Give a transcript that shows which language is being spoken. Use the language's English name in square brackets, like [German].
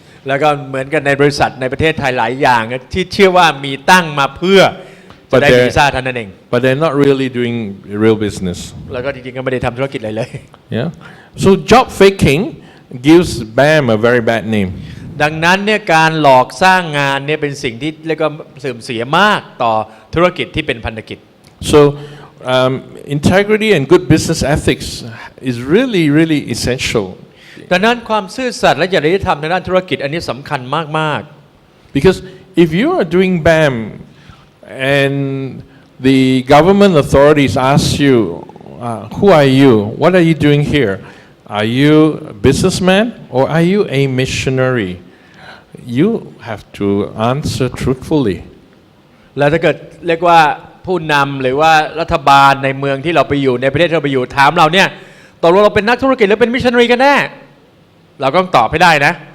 [Thai] แล้วก็เหมือนกันในบริษัทในประเทศไทยหลายอย่างที่เชื่อว่ามีตั้งมาเพื่อจะได้วีซ่าเท่านั้นเอง [English] But they're not really doing real business. [Thai] แล้วก็จริงๆก็ไม่ได้ทำธุรกิจอะไรเลย [English] Yeah. So job faking gives BAM a very bad name. [Thai] ดังนั้นเนี่ยการหลอกสร้างงานเนี่ยเป็นสิ่งที่เรียกว่าเสื่อมเสียมากต่อธุรกิจที่เป็นพันธกิจ [English] So integrity and good business ethics is really essential. [Thai] ดังนั้นความซื่อสัตย์และจริยธรรมในด้านธุรกิจอันนี้สำคัญมาก [English] Because if you are doing BAM and the government authorities ask you, who are you? What are you doing here? Are you a businessman or are you a missionary? You have to answer truthfully. [Thai] แล้วถ้าเกิดเรียกว่าผู้นำหรือว่ารัฐบาลในเมืองที่เราไปอยู่ในประเทศที่เราไปอยู่ถามเราเนี่ยตกลงเราเป็นนักธุรกิจหรือเป็นมิชชันนารีกันแน่เราก็ต้องตอบให้ได้นะ